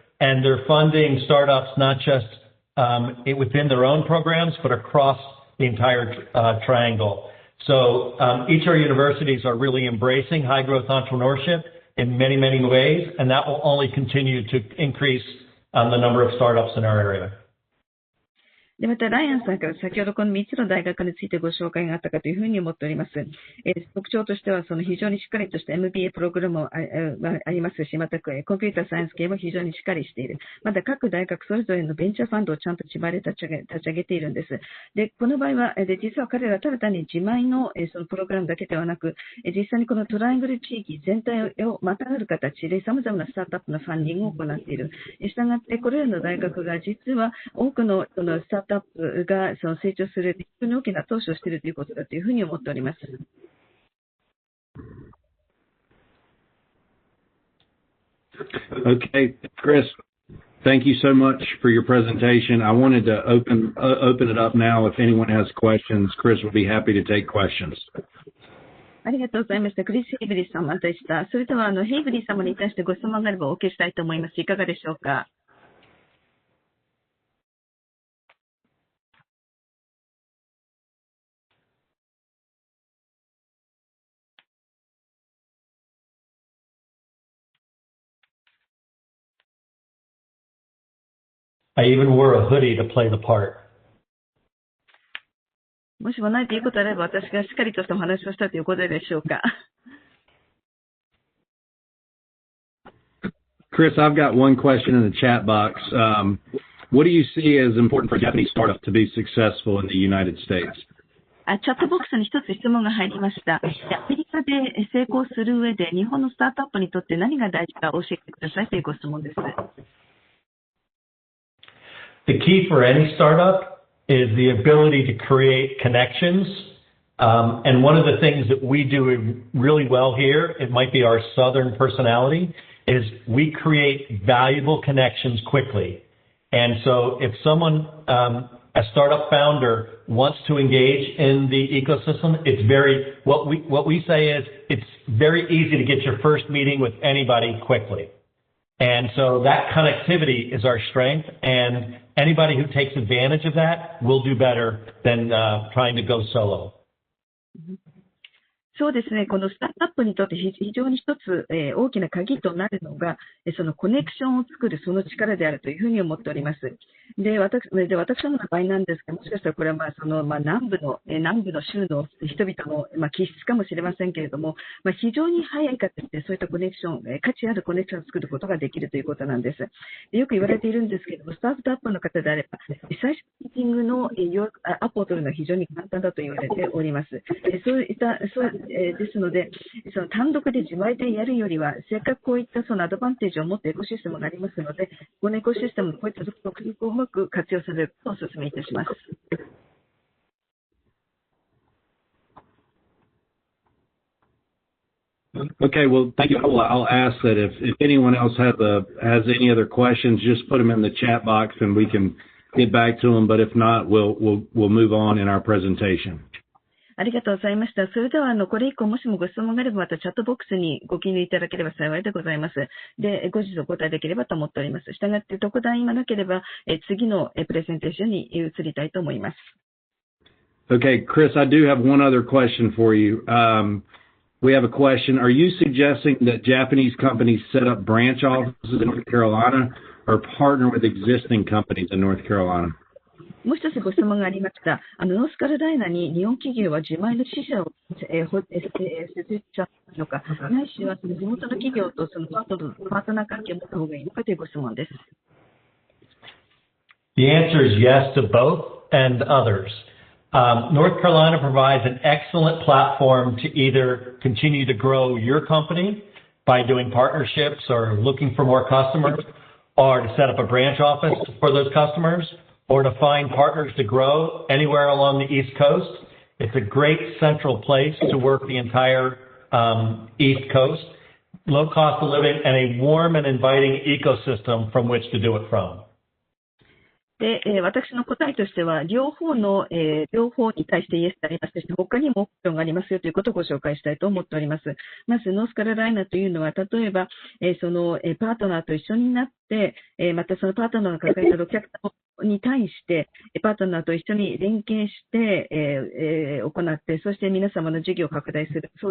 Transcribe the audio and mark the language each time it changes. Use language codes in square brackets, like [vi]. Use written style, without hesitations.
[en] And they're funding startups not just within their own programs, but across the entire triangle. So each of our universities are really embracing high-growth entrepreneurship in many, many ways, and that will only continue to increase the number of startups in our area. [ja] でまた、ライアンさんから先ほどこの3つの大学についてご紹介があったかというふうに思っております。特徴としては、その非常にしっかりとした MBA プログラムもありますし、またコンピューターサイエンス系も非常にしっかりしている。また各大学それぞれのベンチャーファンドをちゃんと自前で立ち上げているんです。で、この場合は、実は彼らただ単に自前のそのプログラムだけではなく、実際にこのトライアングル地域全体をまたがる形で様々なスタートアップのファンディングを行っている。したがって、これらの大学が実は多くのそのスタートアップがその成長する非常に大きな投資をしているということだというふうに思っております。 [en] Okay, Chris, thank you so much for your presentation. I wanted to open it up now. If anyone has questions, Chris would be happy to take questions. [ja] ありがとうございました。クリス・ヘイブリー様でした。それではヘイブリー様に対してご質問があればお受けしたいと思います。いかがでしょうか。 [en] I even wore a hoodie to play the part. [ja] もしもないということであれば、私がしっかりとしたお話をしたということでしょうか。 [en] Chris, I've got one question in the chat box. What do you see as important for a Japanese startup to be successful in the United States? [ja] チャットボックスに一つ質問が入りました。アメリカで成功する上で、日本のスタートアップにとって何が大事か教えてくださいというご質問です。 [en] The key for any startup is the ability to create connections. And one of the things that we do really well here, it might be our Southern personality, is we create valuable connections quickly. And so if someone, a startup founder wants to engage in the ecosystem, what we say is it's very easy to get your first meeting with anybody quickly. And so that connectivity is our strength, and anybody who takes advantage of that will do better than trying to go solo. [ja] そうですね。このスタートアップにとって非常に一つ、大きな鍵となるのが、そのコネクションを作るその力であるというふうに思っております。で、私どもの場合なんですが、もしかしたらこれは南部の州の人々の、気質かもしれませんけれども、非常に早い形でそういったコネクション、価値あるコネクションを作ることができるということなんです。で、よく言われているんですけれども、スタートアップの方であれば、最初のミーティングのアポを取るのは非常に簡単だと言われております。ですので、その単独で自前でやるよりは、せっかくこういったそのアドバンテージを持ったエコシステムがありますので、このエコシステムのこういった独特をうまく活用されることをお勧めいたします。 [en] Okay, well, thank you. I'll ask that if anyone else has any other questions, just put them in the chat box and we can get back to them. But if not, we'll move on in our presentation. [ja] ありがとうございました。それでは、これ以降もしもご質問があれば、またチャットボックスにご記入いただければ幸いでございます。で、後日お答えできればと思っております。したがって、特段今なければ、次のプレゼンテーションに移りたいと思います。 [en] Okay, Chris, I do have one other question for you. We have a question. Are you suggesting that Japanese companies set up branch offices in North Carolina or partner with existing companies in North Carolina? [ja] もう一つご質問がありました。ノースカロライナに日本企業は自前の支社を設立したのか、ないしはその地元の企業とそのパートナー関係を持った方がいいのかというご質問です。 [en] The answer is yes to both and others. North Carolina provides an excellent platform to either continue to grow your company by doing partnerships or looking for more customers, or to set up a branch office for those customers,or to find partners to grow anywhere along the East Coast. It's a great central place to work the entire East Coast, low cost of living, and a warm and inviting ecosystem from which to do it from. [ja] で、私の答えとしては、両方に対してイエスでありまして、他にもオプションがありますよということをご紹介したいと思っております。まず、ノースカロライナというのは、例えば、そのパートナーと一緒になって、またそのパートナーが抱えたお客さんに対して、パートナーと一緒に連携して、行って、そして皆様の事業を拡大する。